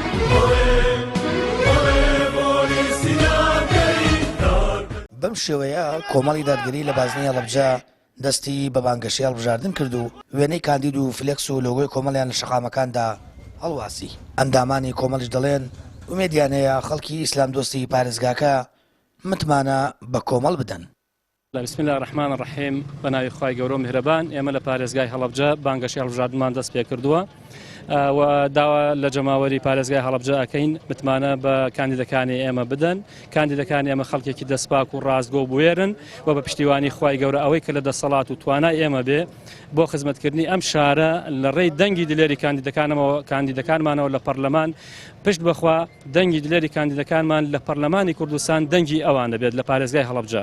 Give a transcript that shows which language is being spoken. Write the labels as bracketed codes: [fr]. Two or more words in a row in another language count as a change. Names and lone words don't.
[ckb] بەم شێوەیە کۆمەڵی دادگەری لە بازنەی هەڵەبجە دەستی بە بانگەشەی هەڵبژاردن کرد و وێنەی کاندید و فلێکس و لۆگۆی کۆمەڵیان لە شەقامەکاندا هەڵواسی. ئەندامانی کۆمەڵیش دەڵێن ومێدیانەیە خەڵکی ئیسلام دۆستی پارێزگاکە متمانە بە کۆمەڵ بدەن. [ar] بسم الله الرحمن الرحیم [ckb] بەناوی خوای گەورە و میهرەبان. ئێمە لە پارێزگای هەڵەبجە بانگەشەی هەڵبژاردنمان دەست پێ کردووە و داوا لە جەماوەری پارێزگای هەڵەبجە ئەکەین متمانە بە کاندیدەکانی ئێمە بدەن. کاندیدەکانی ئێمە خەڵکێکی دەستپاک و ڕاستگۆ و بوێرن و بە پشتیوانی خوای گەورە ئەوەی کە لە دەسەڵات و توانای ئێمە بێ بۆ خزمەتکردنی ئەم شارە لە ڕێی دەنگی دلێری کاندیدەکانمانەوە لە پەرلەمان پشت بەخوا دەنگی دلێری کاندیدەکانمان لە پەرلەمانی کوردستان دەنگی ئەوانە بێت لە پارێزگای هەڵەبجە.